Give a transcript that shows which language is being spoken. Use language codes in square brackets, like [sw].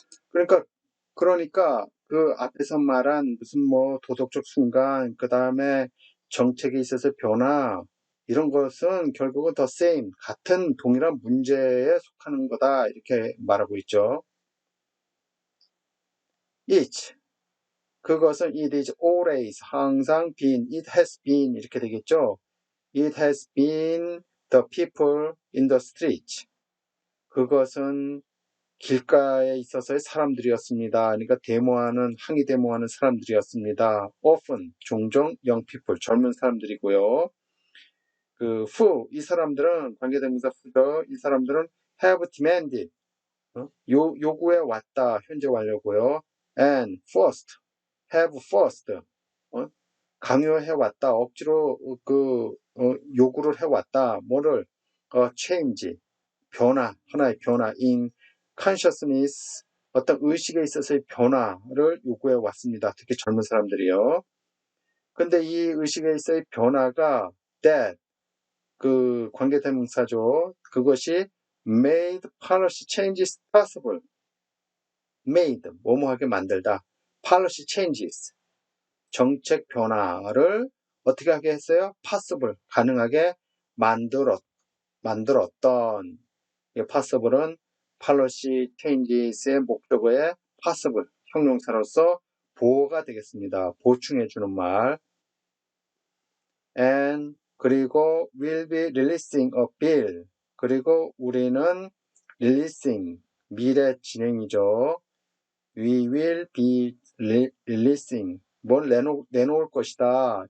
[ko] 그러니까 그 앞에서 말한 무슨 뭐 도덕적 순간 그 다음에 정책에 있어서 변화 이런 것은 결국은 [en] the same [ko] 같은 동일한 문제에 속하는 거다 이렇게 말하고 있죠. [en] each [ko] 그것은 [en] it is always [ko] 항상 [en] been it has been [ko] 이렇게 되겠죠. [en] it has been the people in the street [ko] 그것은 길가에 있어서의 사람들이었습니다. 그러니까 항의 데모하는 사람들이었습니다. often 종종 young people 젊은 사람들이고요. 그 who 이 사람들은 관계대명사 who죠. 이 사람들은 [en] have demanded [ko] 요구해 왔다 현재 완료고요. [en] and have forced [ko] 강요해 왔다 억지로 요구를 해 왔다 뭐를 change 변화 하나의 변화 in consciousness 어떤 의식에 있어서의 변화를 요구해 왔습니다. 특히 젊은 사람들이요. 근데 이 의식에 있어서의 변화가 that 그 관계대명사죠. [en] 그것이 made policy changes possible. [ko] made 뭐뭐하게 만들다. policy changes 정책 변화를 어떻게 하게 했어요? possible 가능하게 만들었던 possible은 policy changes의 목적어에 possible 형용사로서 보호가 되겠습니다. 보충해주는 말. [en] and 그리고 will be releasing a bill [ko] 그리고 우리는 [en] releasing [ko] 미래 진행이죠. [en] we will be releasing [ko] 뭘 내놓을 것이다.